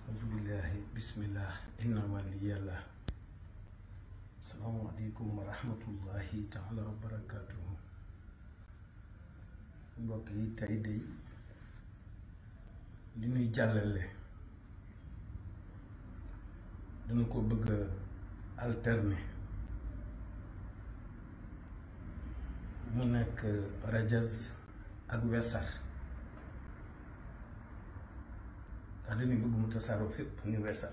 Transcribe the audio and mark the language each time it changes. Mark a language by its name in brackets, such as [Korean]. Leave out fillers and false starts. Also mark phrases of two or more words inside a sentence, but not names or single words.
[Arabic] بالله بسم الله إن ولي الله. السلام عليكم ورحمة الله تعالى وبركاته. [Wolof] Mbokk yi tey de li ñuy jàllale dañu ko bëgg alterner mu nekk rajaz ak wesar dañuy bëgg mu tasaaroo fépp ni wesar.